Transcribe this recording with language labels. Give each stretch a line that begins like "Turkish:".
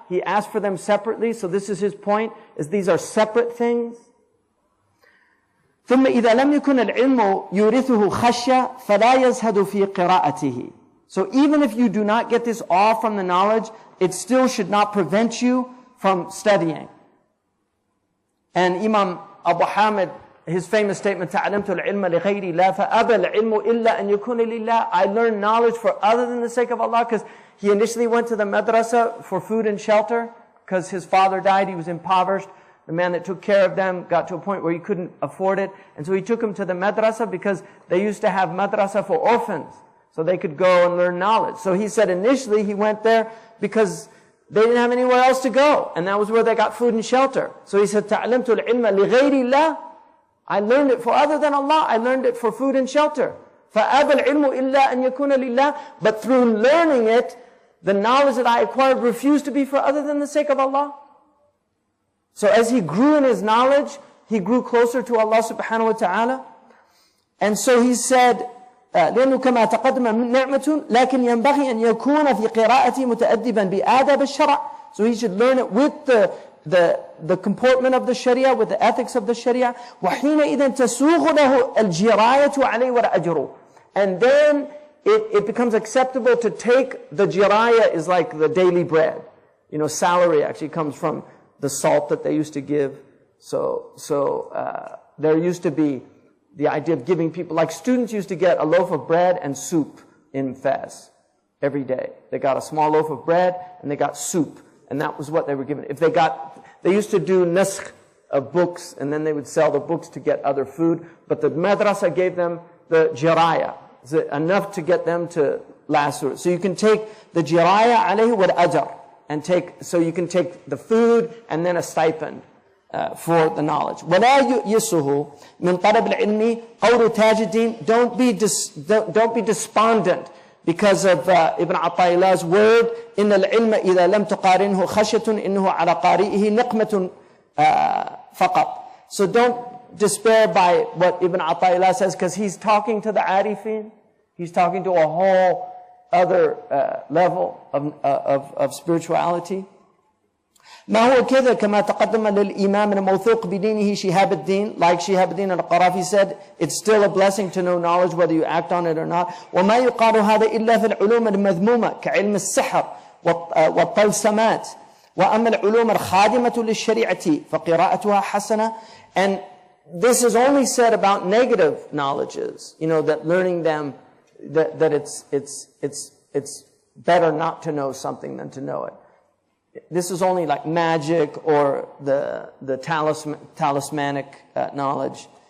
English: He asked for them separately. So this is his point, is these are separate things.
Arabic: ثُمَّ إِذَا لَمْ يَكُنَ الْعِلْمُ يُورِثُهُ خَشْيَةً فَلَا يَزْهَدُ فِي قِرَاءَتِهِ.
English: So even if you do not get this all from the knowledge, it still should not prevent you from studying. And Imam Abu Hamid, his famous statement,
Arabic: تَعْلَمْتُ الْعِلْمَ لِغَيْرِ اللَّهِ فَأَبَى الْعِلْمُ إِلَّا أَنْ يَكُونَ لِلَّهِ.
English: I learned knowledge for other than the sake of Allah, because he initially went to the madrasa for food and shelter, because his father died, he was impoverished. The man that took care of them got to a point where he couldn't afford it. And so he took him to the madrasa because they used to have madrasa for orphans, so they could go and learn knowledge. So he said initially he went there because they didn't have anywhere else to go. And that was where they got food and shelter. So he said,
Arabic: تَعْلَمْتُ الْعِلْمَ لِغَيْرِ اللَّهِ.
English: I learned it for other than Allah. I learned it for food and shelter.
Arabic: فَأَبَى الْعِلْمُ إِلَّا أَنْ يَكُونَ لِلَّهِ.
English: But through learning it, the knowledge that I acquired refused to be for other than the sake of Allah. So as he grew in his knowledge, he grew closer to Allah subhanahu wa ta'ala. And so he said,
Arabic: لأنه كما تقدم من نعمة لكن ينبغي أن يكون في قراءته متأدبا بآداب الشرع.
English: So he should learn it with the comportment of the Sharia, with the ethics of the Sharia.
Arabic: وحينئذ تسوغ له الجراية عليه والأجر.
English: And then it becomes acceptable to take the jiraya, is like the daily bread. You know, salary actually comes from the salt that they used to give. So there used to be the idea of giving people, like students used to get a loaf of bread and soup in Fez every day. They got a small loaf of bread and they got soup, and that was what they were given. If they used to do naskh of books, and then they would sell the books to get other food, but the madrasa gave them the jiraya, enough to get them to last through it. So you can take the jiraya alayhi wal ajr, and so you can take the food and then a stipend for the knowledge.
Arabic: وَلَا يُؤْيِسُهُ مِنْ طَلَبِ الْعِلْمِ قَوْلُ تَاجِ الدِّينِ.
English: Don't be despondent because of Ibn Ata'illah's word,
Arabic: إِنَّ الْعِلْمَ إِذَا لَمْ تُقَارِنْهُ خَشْيَةٌ إِنَّهُ عَلَى قَارِئِهِ نِقْمَةٌ فَقَطْ.
English: So don't despair by what Ibn Ata'illah says, because he's talking to the arifin. He's talking to a whole other level of spirituality.
Arabic: ما هو كذا كما تقدم للإمام الموثوق بدينه شهاب الدين.
English: Like Shihab al-Din al-Qarafi said, it's still a blessing to know knowledge whether you act on it or not.
Arabic: وما يقال هذا إلا في العلوم المذمومة كعلم السحر والطلسمات. وأما العلوم الخادمة للشريعة فقراءتها حسنة.
English: And this is only said about negative knowledges, you know, that learning them, that it's better not to know something than to know it. This is only like magic or the talismanic knowledge.